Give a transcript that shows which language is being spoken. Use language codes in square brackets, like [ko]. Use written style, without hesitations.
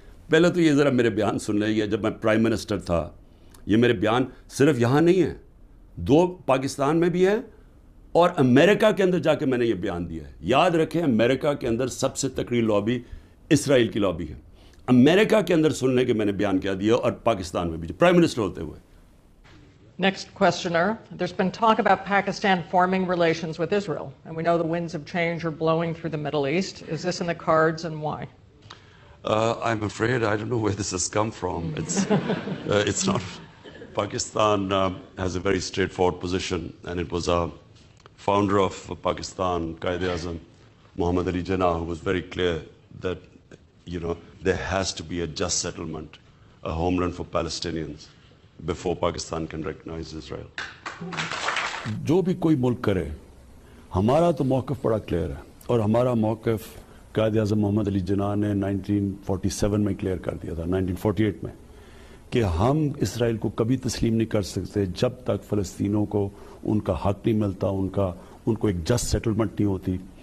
[ur] پہلے تو یہ ذرا میرے بیان سن لیں, جب میں پرائم منسٹر تھا, یہ میرے بیان صرف یہاں نہیں ہیں, 2 پاکستان میں بھی ہے اور امریکہ کے اندر جا کے میں نے یہ بیان دیا ہے. یاد رکھیں امریکہ کے اندر سب سے تکڑی لابی اسرائیل کی لابی ہے. امریکہ کے اندر سن لیں کہ میں نے بیان کیا دیا, اور پاکستان میں بھی پرائم منسٹر ہوتے ہوئے. [en] Next questioner. There's been talk about Pakistan forming relations with Israel, and we know the winds of change are blowing through the Middle East. Is this in the cards, and why? I'm afraid I don't know where this has come from. It's not. Pakistan has a very straightforward position, and it was a founder of Pakistan, Quaid-e-Azam, Muhammad Ali Jinnah, who was very clear that, there has to be a just settlement, a homeland for Palestinians, before Pakistan can recognize Israel. [ur] جو بھی کوئی ملک کرے, ہمارا تو موقف بڑا clear ہے, اور ہمارا موقف قائد اعظم محمد علی جناح نے 1947 میں کلیئر کر دیا تھا, 1948 میں, کہ ہم اسرائیل کو کبھی تسلیم نہیں کر سکتے جب تک فلسطینوں کو ان کا حق نہیں ملتا, ان کو ایک جسٹ سیٹلمنٹ نہیں ہوتی.